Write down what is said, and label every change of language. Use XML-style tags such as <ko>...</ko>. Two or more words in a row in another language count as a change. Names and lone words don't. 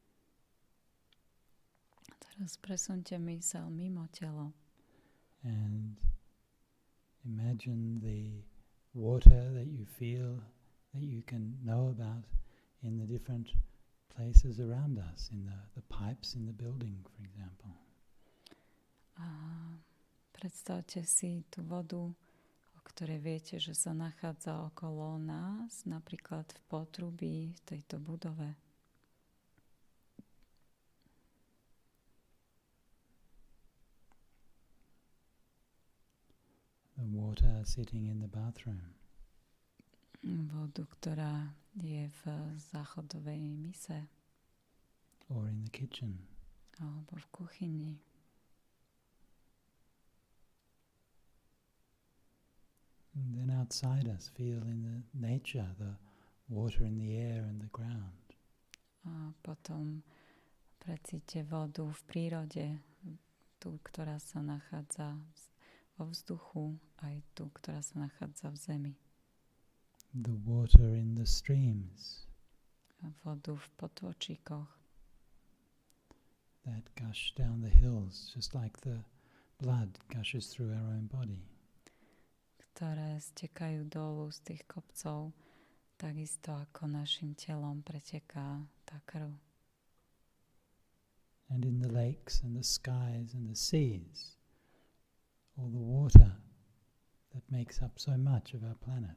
<sk>Teraz presunte myseľ mimo telo.</sk> <en>And imagine the water that you feel, that you can know about in the different places around us, in the pipes in the building, for example.</en> <sk>A predstavte si tú vodu, o ktorej viete, že sa nachádza okolo nás, napríklad v potrubí v tejto budove.</sk> <en>The water sitting in the bathroom.</en> <sk>Vodu, ktorá je v záchodovej mise.</sk> <en>Or in the kitchen.</en> <sk>Alebo v kuchyni.</sk> <en>And then outside us, feel in the nature, the water in the air and the ground.</en> <sk>A potom precíte vodu v prírode, tú, ktorá sa nachádza vo vzduchu, aj tú, ktorá sa nachádza v zemi.</sk> <en>The water in the streams.</en> <sk>A vodu v potôčikoch.</sk> <en>That gush down the hills, just like the blood gushes through our own body.</en> <sk>Ktoré stekajú dolu z tých kopcov, takisto ako našim telom preteká tá krv.</sk> <en>And in the lakes and the skies and the seas, all the water that makes up so much of our planet.</en>